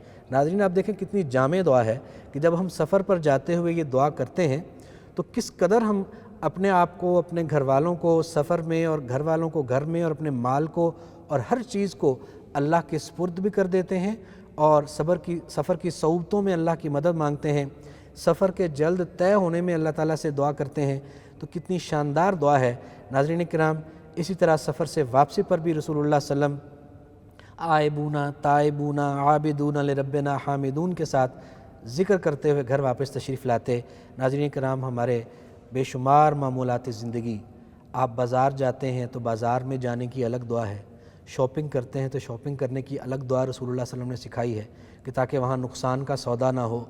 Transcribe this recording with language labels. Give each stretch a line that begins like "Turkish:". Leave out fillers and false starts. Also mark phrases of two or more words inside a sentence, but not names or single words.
Urdu: ناظرین آپ دیکھیں کتنی جامع دعا ہے کہ جب ہم سفر پر جاتے ہوئے یہ دعا کرتے ہیں تو کس قدر ہم اپنے آپ کو، اپنے گھر والوں کو سفر میں، اور گھر والوں کو گھر میں، اور اپنے مال کو اور ہر چیز کو اللہ کے سپرد بھی کر دیتے ہیں، اور سفر کی صعوبتوں میں اللہ کی مدد مانگتے ہیں، سفر کے جلد طے ہونے میں اللہ تعالیٰ سے دعا کرتے ہیں۔ تو کتنی شاندار دعا ہے ناظرین کرام۔ اسی طرح سفر سے واپسی پر بھی رسول اللہ
Arabic: صلی اللہ علیہ وسلم آئبونا تائبونا عابدونا لربنا حامدون
Urdu: کے ساتھ ذکر کرتے ہوئے گھر واپس تشریف لاتے۔ ناظرین کرام، ہمارے بے شمار معمولات زندگی، آپ بازار جاتے ہیں تو بازار میں جانے کی الگ دعا ہے، شاپنگ کرتے ہیں تو شاپنگ کرنے کی الگ دعا رسول اللہ
Arabic: صلی اللہ علیہ وسلم
Urdu: نے سکھائی ہے کہ تاکہ وہاں نقصان کا سودا نہ ہو۔